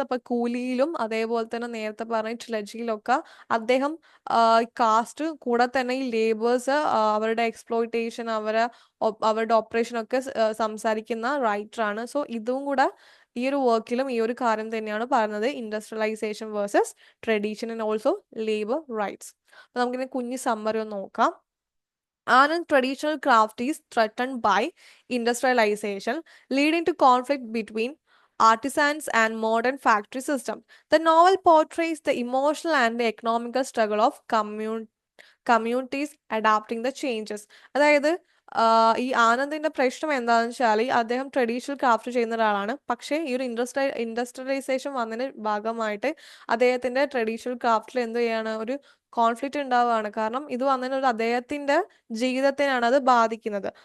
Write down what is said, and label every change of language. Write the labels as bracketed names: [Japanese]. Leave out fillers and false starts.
[Malayalam] അപ്പൊ കൂലിയിലും അതേപോലെ തന്നെ നേരത്തെ പറഞ്ഞ ട്രിലജിയിലൊക്കെ അദ്ദേഹം കാസ്റ്റ് കൂടെ തന്നെ ഈ ലേബേഴ്സ് അവരുടെ എക്സ്പ്ലോയിറ്റേഷൻ, അവരുടെ ഓപ്പറേഷൻ ഒക്കെ സംസാരിക്കുന്ന റൈറ്റർ ആണ്. സോ ഇതും കൂടെ ഈ ഒരു വർക്കിലും ഈ ഒരു കാര്യം തന്നെയാണ് പറയുന്നത്, [English] Industrialisation versus tradition and also labour rights. [Malayalam] അപ്പൊ നമുക്കിനി കുഞ്ഞ് സമ്മറി ഒന്ന് നോക്കാം. [English] Anand, traditional craft is threatened by industrialization, leading to conflict between artisans and modern factory systems. The novel portrays the emotional and the economical struggle of communities adapting the changes. [Malayalam] അതായത് ഈ ആനന്ദിന്റെ പ്രശ്നം എന്താണെന്ന് വെച്ചാൽ അദ്ദേഹം traditional craft ചെയ്യുന്ന ഒരാളാണ്. പക്ഷേ ഈ ഒരു ഇൻഡസ്ട്രിയലൈസേഷൻ വന്നതിന് ഭാഗമായിട്ട് അദ്ദേഹത്തിന്റെ ട്രഡീഷണൽ ക്രാഫ്റ്റിൽ എന്ത് ചെയ്യാണ്, ഒരു കോൺഫ്ലിക്റ്റ് ഉണ്ടാവുകയാണ്. കാരണം ഇത് വന്നതിന് അദ്ദേഹത്തിന്റെ ജീവിതത്തിനാണ് അത് ബാധിക്കുന്നത്.